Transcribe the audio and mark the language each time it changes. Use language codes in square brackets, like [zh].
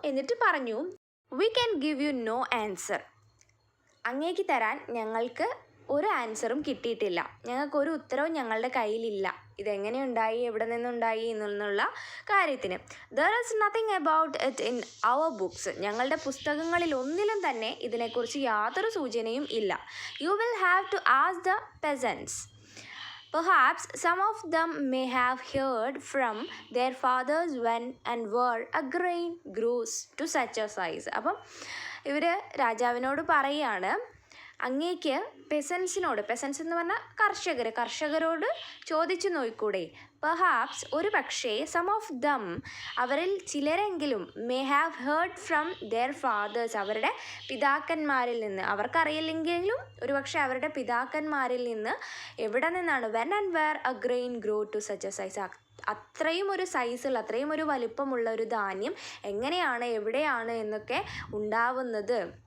[ml] എന്നിട്ട് പറഞ്ഞു [en] We can give you no answer. [ml] അങ്ങേക്ക് തരാൻ ഞങ്ങൾക്ക് ഒരു ആൻസറും കിട്ടിയിട്ടില്ല, ഞങ്ങൾക്കൊരു ഉത്തരവും ഞങ്ങളുടെ കയ്യിലില്ല. ഇതെങ്ങനെ ഉണ്ടായി, എവിടെ നിന്നുണ്ടായി എന്നുള്ള കാര്യത്തിന്. [en] There is nothing about it in our books. [ml] ഞങ്ങളുടെ പുസ്തകങ്ങളിൽ ഒന്നിലും തന്നെ ഇതിനെക്കുറിച്ച് യാതൊരു സൂചനയും ഇല്ല. [en] You will have to ask the peasants. Perhaps some of them may have heard from their fathers when and where a grain grows to such a size. [ml] അപ്പം ഇവർ രാജാവിനോട് പറയുകയാണ് അങ്ങേക്ക് പെസൻസ് എന്ന് പറഞ്ഞാൽ കർഷകരോട് ചോദിച്ചു നോക്കൂടെ, [en] perhaps [ml] ഒരു പക്ഷേ [en] some of them [ml] അവരിൽ ചിലരെങ്കിലും [en] may have heard from their fathers [ml] അവരുടെ പിതാക്കന്മാരിൽ നിന്ന്, അവർക്കറിയില്ലെങ്കിലും ഒരു പക്ഷേ അവരുടെ പിതാക്കന്മാരിൽ നിന്ന് എവിടെ നിന്നാണ് [en] when and where a grain grow to such a size, [ml] അത്രയും ഒരു സൈസുള്ള അത്രയും ഒരു വലിപ്പമുള്ള ഒരു ധാന്യം എങ്ങനെയാണ് എവിടെയാണ് എന്നൊക്കെ ഉണ്ടാവുന്നത്